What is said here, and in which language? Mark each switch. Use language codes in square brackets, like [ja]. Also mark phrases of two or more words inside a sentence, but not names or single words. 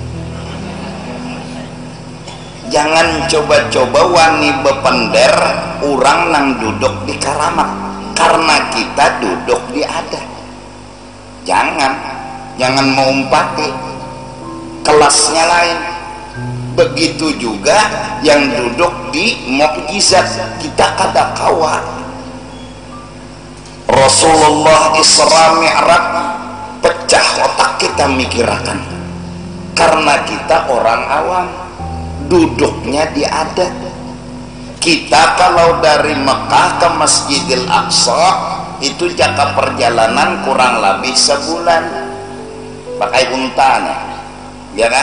[bjn] Jangan coba-coba wani bepender orang nang duduk di karamat, karena kita duduk di adat. Jangan mengumpati, kelasnya lain. Begitu juga yang duduk di mukjizat, kita kada kawa. Rasulullah Isra Mi'raj pecah otak kita mikirakan, karena kita orang awam duduknya di adat. Kita kalau dari Mekah ke Masjidil Aqsa itu jangka perjalanan kurang lebih sebulan pakai untanya, ya kan?